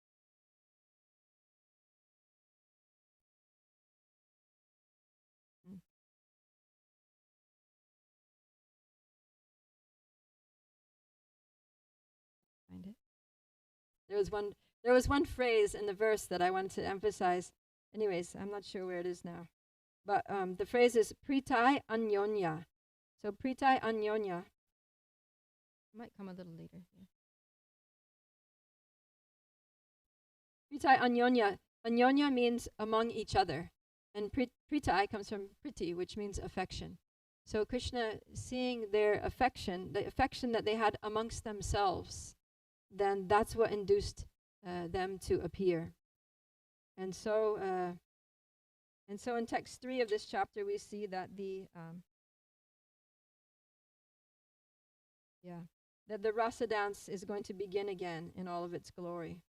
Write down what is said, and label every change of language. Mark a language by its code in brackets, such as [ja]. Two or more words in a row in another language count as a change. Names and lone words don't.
[en] Find it. There was one phrase in the verse that I wanted to emphasize. Anyways, I'm not sure where it is now. But the phrase is [sa] pritai anyonya. [en] So [sa] pritai anyonya [en] might come a little later. Yeah. [sa] Pritai anyonya. [en] Anyonya means among each other. And pritai comes from priti, which means affection. So Krishna, seeing their affection, the affection that they had amongst themselves, then that's what induced them to appear. And so in text 3 of this chapter, we see that that the rasa dance is going to begin again in all of its glory.